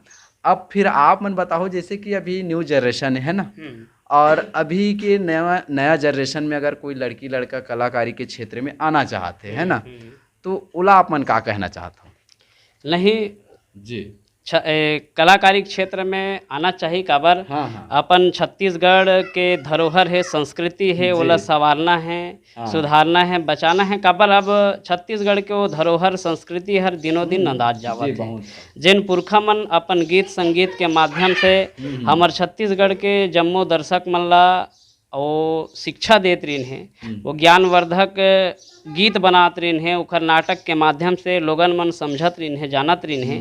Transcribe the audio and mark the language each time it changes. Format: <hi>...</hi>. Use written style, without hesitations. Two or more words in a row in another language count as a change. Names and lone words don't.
<hne>अब फिर आप मन बताओ जैसे कि अभी</hne> <en>new generation</en> <hne>है ना और अभी के नया नया जनरेशन में अगर कोई लड़की लड़का कलाकारी के क्षेत्र में आना चाहते है ना तो ओला आप मन का कहना चाहता हूँ। नहीं जी कलाकारी क्षेत्र में आना चाहिए काबर हाँ। अपन छत्तीसगढ़ के धरोहर है संस्कृति है ओला संवारना है सुधारना है बचाना है काबर अब छत्तीसगढ़ के वो धरोहर संस्कृति हर दिनों दिन अंदाज जावत है जिन पुरखा मन अपन गीत संगीत के माध्यम से हमार छत्तीसगढ़ के जम्मो दर्शक मन ला वो शिक्षा देत रही हैं वो ज्ञानवर्धक गीत बनात रही हैं उखर नाटक के माध्यम से लोगन मन समझत रही हैं जानत रही हैं।</hne>